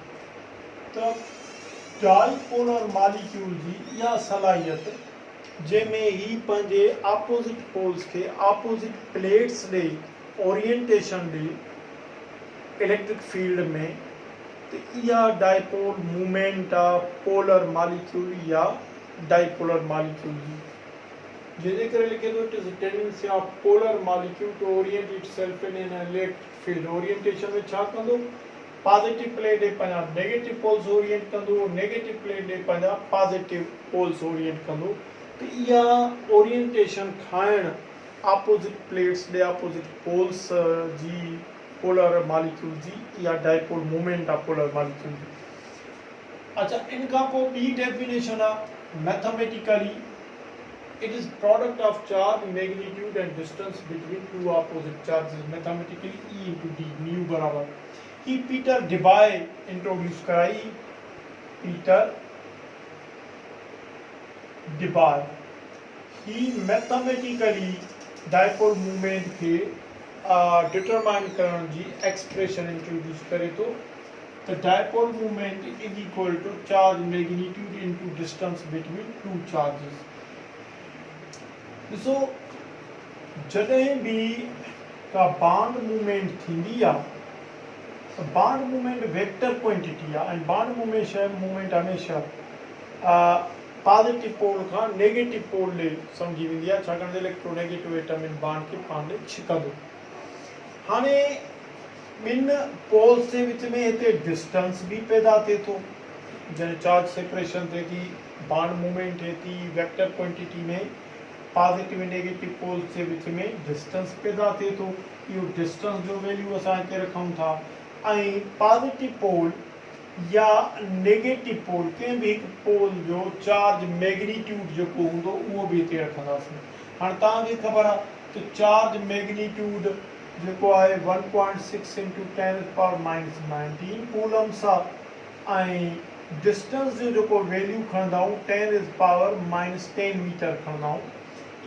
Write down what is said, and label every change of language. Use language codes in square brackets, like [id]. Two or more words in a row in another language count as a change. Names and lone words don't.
[sd] त [en] dipolar molecule [sd] जी इहा सलाहियत जंहिंमें ही पंहिंजे [en] opposite poles [sd] खे [en] opposite plates [sd] ॾे ओरिएंटेशन ॾे [en] electric field [sd] में, त इहा [en] dipole movement [sd] आहे [en] polar molecule [sd] या [en] dipolar molecule [sd] जी, जंहिंजे करे लिखे थो [en] it is tendency of polar molecule to orient itself in an electric field. [sd] ओरिएंटेशन में छा कंदो? [en] positive plate [sd] ॾे पंहिंजा [en] negative poles [sd] ओरिएंट कंदो, [en] negative plate [sd] ॾे पंहिंजा [en] positive poles [sd] ओरिएंट कंदो। तो इहा ओरिएंटेशन खाइण [en] opposite plates [sd] ॾे [en] opposite poles [sd] जी [en] polar molecule [sd] जी इहा [en] dipole movement [sd] आहे [en] polar molecule [sd] जी। अच्छा, इन खां पोइ ॿी डेफिनेशन आहे [en] mathematically, it is product of charge magnitude and distance between two opposite charges. [sd] मैथमेटिकली E × D म्यू बराबर ही पीटर डिबाय इंट्रोड्यूस कराई। पीटर डिबाय ही मैथमेटिकली [en] dipole movement [sd] के डिटरमाइन करण जी एक्सप्रेशन इंट्रोड्यूस करे तो [en] dipole movement is equal to charge magnitude into distance between two charges. [sd] ॾिसो, जॾहिं भी का [en] bond movement [sd] थींदी आहे त [en] bond movement vector quantity [sd] आहे ऐं [en] bond movement [sd] हमेशह [en] positive pole [sd] खां [en] negative pole [sd] ॾे सम्झी वेंदी आहे, छाकाणि त [en] electronegative atom [sd] इन बांड खे पाण ॾे छिकंदो। हाणे ॿिनि पोल्स जे विच में हिते डिस्टेंस बि पैदा थिए थो, जॾहिं [en] charge separation [sd] थिए थी, [en] bond movement [sd] थिए थी, [en] vector quantity [sd] में पॉजिटिव ऐं नेगेटिव पोल्स जे विच में डिस्टेंस पैदा थिए थो। इहो डिस्टेंस जो वैल्यू असां हिते रखूं था ऐं [en] positive pole [sd] या [en] negative pole [sd] कंहिं बि हिकु पोल जो [en] charge magnitude [sd] जेको हूंदो उहो बि हिते रखंदासीं। हाणे तव्हांखे ख़बर आहे त [en] charge magnitude [sd] जेको आहे 1.6 × 10⁻⁻19 कूलम्स आहे ऐं डिस्टेंस जो जेको वैल्यू खणंदा आहियूं 10⁻−10 मीटर खणंदा आहियूं।